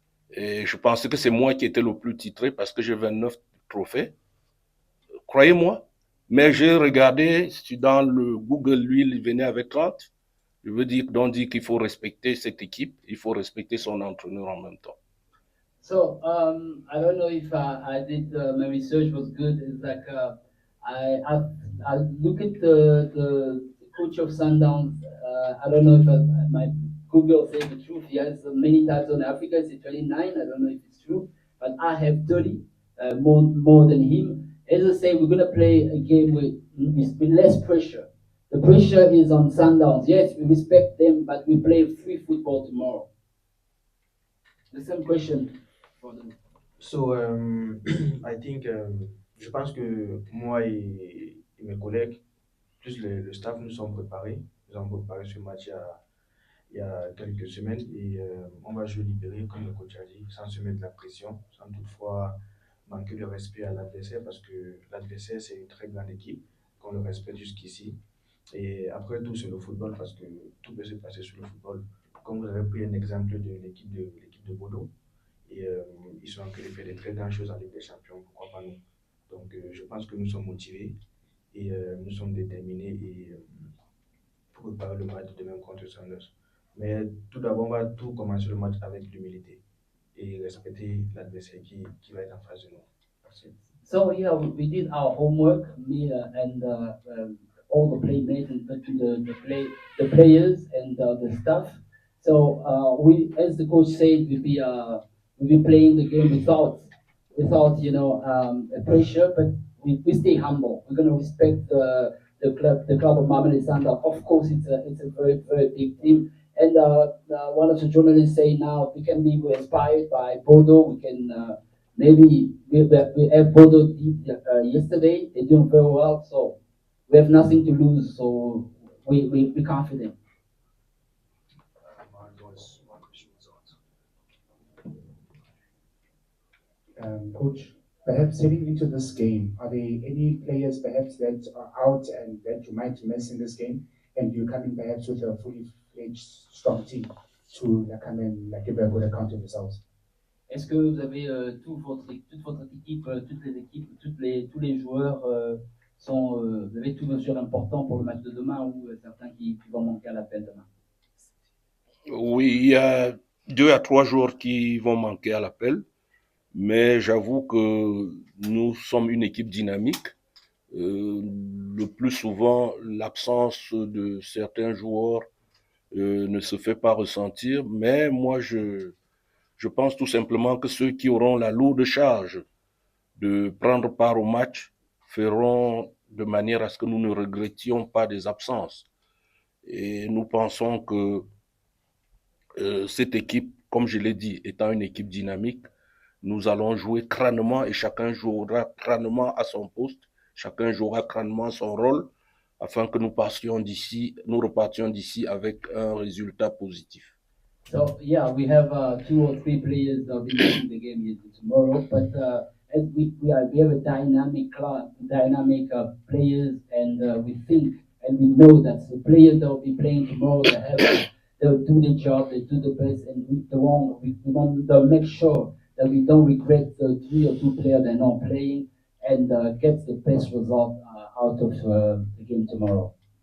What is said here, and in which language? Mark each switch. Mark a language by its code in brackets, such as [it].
[fr] Et je pensais que c'est moi qui étais le plus titré parce que j'ai 29 trophées. Croyez-moi. Mais j'ai regardé dans le Google, lui, il venait avec 30. Je veux dire, donc dire qu'il faut respecter cette équipe, il faut respecter son entraîneur en même temps. [en] So I don't know if I did my research was good. It's like I look at the coach of Sundowns. I don't know if my Google says the truth. He has many types on Africa. It's 29. I don't know if it's true, but I have 30, more than him. As I say, we're gonna play a game with less pressure. The pressure is on Sundowns. Yes, we respect them, but we play free football tomorrow. The same question for them. So, I think, [fr] je pense que moi et mes collègues, plus le staff, nous sommes préparés. Nous avons préparé ce match il y a quelques semaines et on va jouer libéré, comme le coach a dit, sans se mettre de la pression, sans toutefois manquer de respect à l'adversaire parce que l'adversaire, c'est une très grande équipe qu'on le respecte jusqu'ici. Et après tout, c'est le football parce que tout peut se passer sur le football. Comme vous avez pris un exemple de l'équipe de Bodo, et ils sont en train de faire de très grandes choses en Ligue des Champions, pourquoi pas nous. Donc je pense que nous sommes motivés et nous sommes déterminés et, pour préparer le match de demain contre Sanders. Mais tout d'abord, on va tout commencer le match avec l'humilité et respecter l'adversaire qui va être en face de nous. Merci. [en] So yeah, we did our homework, me and all the playmates and the players and the staff. So we, as the coach said, we'll be playing the game without a pressure, but we stay humble. We're gonna respect the club of Mamelodi Sundowns. Of course, it's a very big team. And one of the journalists say now we're inspired by Bodo. We can maybe we have Bodo yesterday. They're doing very well, so we have nothing to lose. So we're confident. Coach, perhaps heading into this game, are there any players perhaps that are out and that you might miss in this game? And you're coming perhaps with a fully fledged strong team to come and give a good account of yourselves? [fr] Est-ce que vous avez toute votre équipe, toutes les équipes, tous les joueurs vous avez tous vos joueurs importants pour le match de demain ou certains qui vont manquer à l'appel demain? Oui, il y a 2 à 3 joueurs qui vont manquer à l'appel, mais j'avoue que nous sommes une équipe dynamique. Le plus souvent, l'absence de certains joueurs ne se fait pas ressentir, mais moi, je pense tout simplement que ceux qui auront la lourde charge de prendre part au match feront de manière à ce que nous ne regrettions pas des absences. Et nous pensons que cette équipe, comme je l'ai dit, étant une équipe dynamique, nous allons jouer crânement et chacun jouera crânement à son poste, chacun jouera crânement son rôle, afin que nous repartions d'ici avec un résultat positif. [en] So yeah, we have 2 or 3 players that will be missing the game tomorrow, but as we have a dynamic club, dynamic players, and we think and we know that the players that will be playing tomorrow, they'll do the job, they do the best, and they'll make sure that we don't regret the 3 or 2 players that are not playing, and get the best result out of the game tomorrow.